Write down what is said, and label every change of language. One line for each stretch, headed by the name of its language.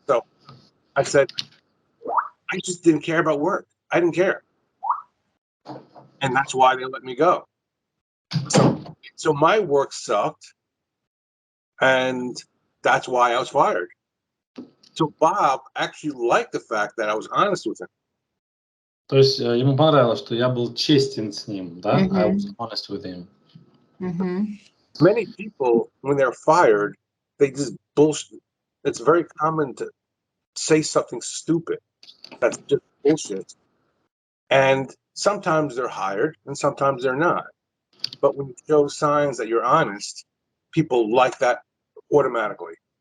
English: So I said, I just didn't care about work. I didn't care. And that's why they let me go. So my work sucked, and that's why I was fired. So Bob actually liked the fact that I was honest with him.
Russian: То есть ему понравилось, что я был честен с ним, да?
English: I was honest with him. Many people, when they're fired, they just bullshit. It's very common to say something stupid. That's just bullshit. And sometimes they're hired and sometimes they're not. But when you show signs that you're honest, people like that automatically.